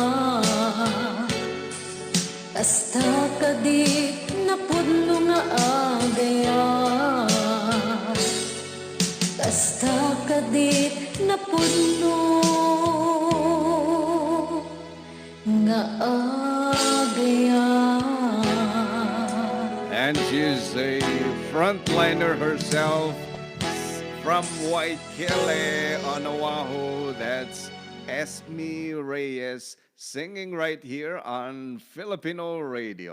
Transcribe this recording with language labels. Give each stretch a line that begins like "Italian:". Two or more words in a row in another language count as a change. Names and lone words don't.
Iloko: Kasta kadit na pudno nga agaya. Kasta kadit na pudno nga agaya.
English: And she's a frontliner herself from Waikele on Oahu. That's Esme Reyes singing right here on Filipino radio.